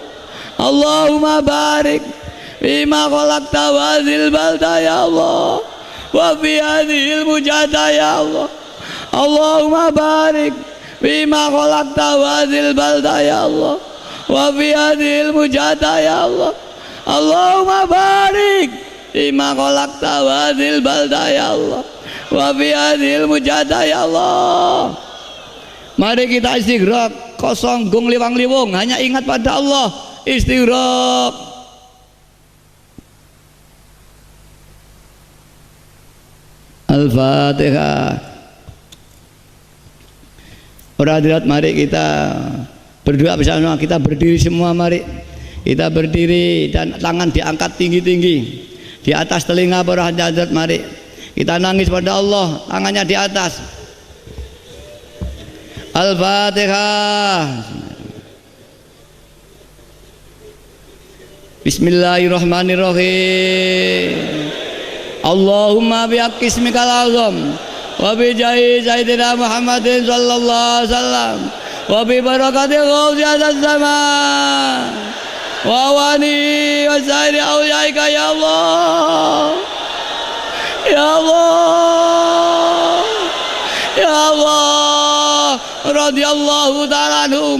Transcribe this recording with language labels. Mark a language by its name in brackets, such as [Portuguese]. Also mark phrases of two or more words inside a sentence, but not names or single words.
[Arabic] اللهم بارك بما خلقت هذه البلدة يا الله وفي هذه المجاهدة يا الله اللهم بارك بما خلقت هذه البلدة يا الله وفي هذه المجاهدة يا الله اللهم بارك بما خلقت هذه البلدة يا الله وفي هذه المجاهدة يا الله. [Indonesian] Mari kita istighraq kosong [Javanese] gung liwang-liwung [Indonesian] hanya ingat pada Allah. [Arabic] استغراق. الفاتحة. [Indonesian] Para hadirat mari kita berdoa bersama, kita berdiri semua, mari kita berdiri dan tangan diangkat tinggi-tinggi di atas telinga para hadirat. Mari kita nangis pada Allah, tangannya di atas. [Arabic] الفاتحة. بسم الله الرحمن الرحيم. اللهم بحق اسمك الأعظم وبجاه سيدنا محمد صلى الله عليه وسلم وببركة غوث هذا الزمان وواني وسائر أوليائك يا الله يا الله يا الله رضي الله تعالى عنهم.